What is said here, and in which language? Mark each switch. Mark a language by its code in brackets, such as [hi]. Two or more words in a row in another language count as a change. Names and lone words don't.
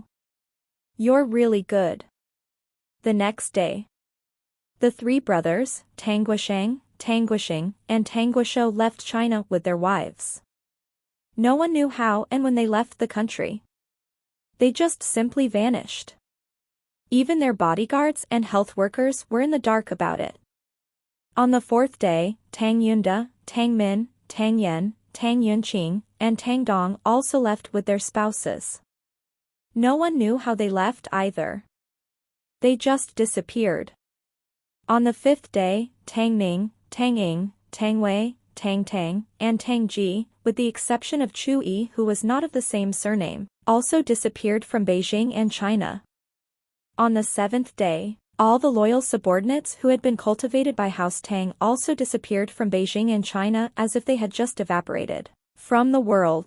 [en] You're really good." The next day, the three brothers, Tang Guisheng, Tang Guisheng, and Tang Guishou left China with their wives. No one knew how and when they left the country. They just simply vanished. Even their bodyguards and health workers were in the dark about it. On the fourth day, Tang Yunda, Tang Min, Tang Yen, Tang Yunqing, and Tang Dong also left with their spouses. No one knew how they left either. They just disappeared. On the fifth day, Tang Ning, Tang Ying, Tang Wei, Tang Tang, and Tang Ji, with the exception of Chu Yi who was not of the same surname, also disappeared from Beijing and China. On the seventh day, all the loyal subordinates who had been cultivated by House Tang also disappeared from Beijing and China as if they had just evaporated from the world.